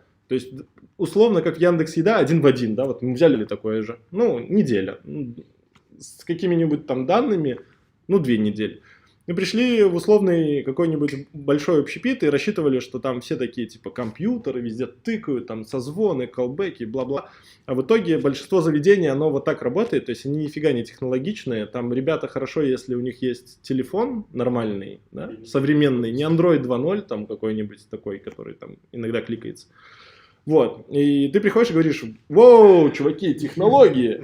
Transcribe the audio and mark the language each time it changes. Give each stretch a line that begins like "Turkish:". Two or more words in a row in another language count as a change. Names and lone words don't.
Russian: То есть, условно, как Яндекс.Еда, один в один, да? Вот мы взяли такое же. Ну, неделя. С какими-нибудь там данными, ну, 2 недели. Мы пришли в условный какой-нибудь большой общепит и рассчитывали, что там все такие типа компьютеры, везде тыкают, там созвоны, колбеки, бла-бла. А в итоге большинство заведений, оно вот так работает, то есть они нифига не технологичные. Там ребята хорошо, если у них есть телефон нормальный, да, современный, не Android 2.0 там какой-нибудь такой, который там иногда кликается. Вот, и ты приходишь и говоришь: воу, чуваки, технологии.